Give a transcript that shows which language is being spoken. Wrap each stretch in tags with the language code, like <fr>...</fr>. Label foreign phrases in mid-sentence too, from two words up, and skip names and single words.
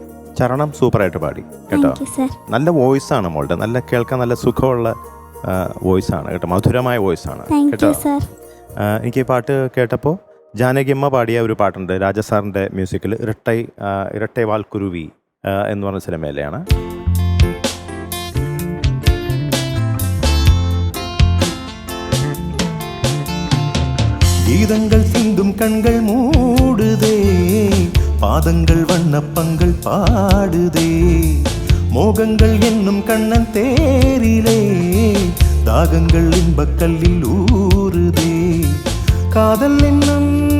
<ml>ചരണം സൂപ്പറായിട്ട് പാടി കേട്ടോ. നല്ല വോയിസാണ് മോളുടെ, നല്ല കേൾക്കാൻ നല്ല സുഖമുള്ള വോയിസാണ് കേട്ടോ, മധുരമായ വോയിസാണ് കേട്ടോ. എനിക്ക് ഈ പാട്ട് കേട്ടപ്പോൾ ജാനകിയമ്മ പാടിയ ഒരു പാട്ടുണ്ട് രാജസാറിൻ്റെ മ്യൂസിക്കിൽ, ഇരട്ടൈ വാൽക്കുരുവി എന്ന് പറഞ്ഞ സിനിമയിലെയാണ്.</ml> <ta>கீதங்கள் சிந்தும் கண்கள் மூடுதே, பாதங்கள் வண்ணப்பங்கள் பாடுதே, மோகங்கள் என்னும் கண்ணன் தேரிலே தாகங்கள் இன்பக்கல்லில் ஊறுதே, காதல் என்னும்</ta>